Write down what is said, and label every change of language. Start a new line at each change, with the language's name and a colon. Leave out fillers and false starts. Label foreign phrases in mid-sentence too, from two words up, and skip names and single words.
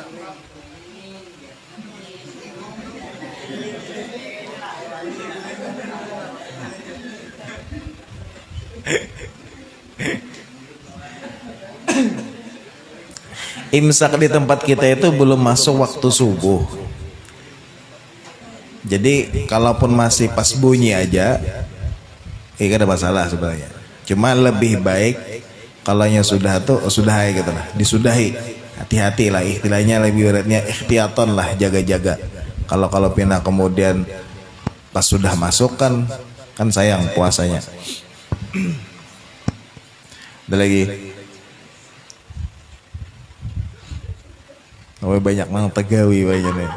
Indonesian: Imsak di tempat kita itu belum masuk waktu subuh. Jadi kalaupun masih pas bunyi aja, gak ada masalah sebenarnya. Cuma lebih baik kalau sudah tuh sudah gitu lah, disudahi. Hati-hati lah, istilahnya lebih beratnya ikhtiaton lah, jaga-jaga. Kalau pindah kemudian pas sudah masuk kan sayang puasanya. Ada lagi.
Banjar: Oh, banyak mang tegawi banyak nih.